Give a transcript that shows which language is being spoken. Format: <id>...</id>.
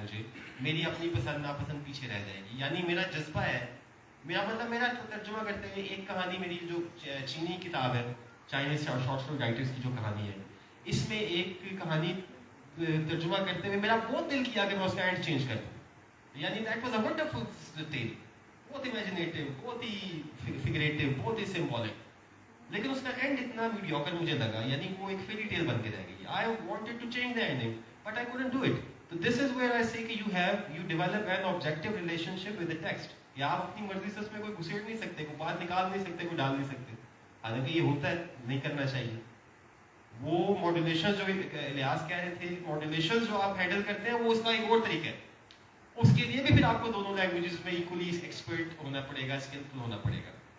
<ur>مجھے میری اپنی پسند ناپسند پیچھے رہ جائے گی. یعنی میرا جذبہ ہے, میرا مطلب میرا ترجمہ کرتے ہوئے ایک کہانی, میری جو چینی کتاب ہے چائنیز شارٹ اسٹوری رائٹرس کی جو کہانی ہے, اس میں ایک کہانی ترجمہ کرتے ہوئے میرا بہت دل کیا کہ میں اس کا اینڈ چینج کر دوں. یعنی</ur> <en>that was a wonderful tale,</en> <ur>بہت امیجنیٹو, بہت ہی فگریٹو, بہت ہی سمبولک, لیکن اس کا اینڈ اتنا میڈیوکر مجھے لگا, یعنی وہ ایک فیری ٹیل بن کے رہ گئی.</ur> <en>I wanted to change the ending, but I couldn't do it. So this is where I say</en> <ur>کہ</ur> <en>you develop an objective relationship with the text.</en> <ur>یا آپ اپنی مرضی سے اس میں کوئی گھسیڑ نہیں سکتے, کوئی بات نکال نہیں سکتے, کوئی ڈال نہیں سکتے. حالانکہ یہ ہوتا ہے, نہیں کرنا چاہیے. وہ ماڈولیشن جو الیاس کہہ رہے تھے, ماڈولیشن جو آپ ہینڈل کرتے ہیں وہ اس کا ایک اور طریقہ ہے. اس کے لیے بھی پھر آپ کو دونوں لینگویجز میں ایکولی ایکسپرٹ ہونا پڑے گا, اسکلفل ہونا پڑے گا.</ur>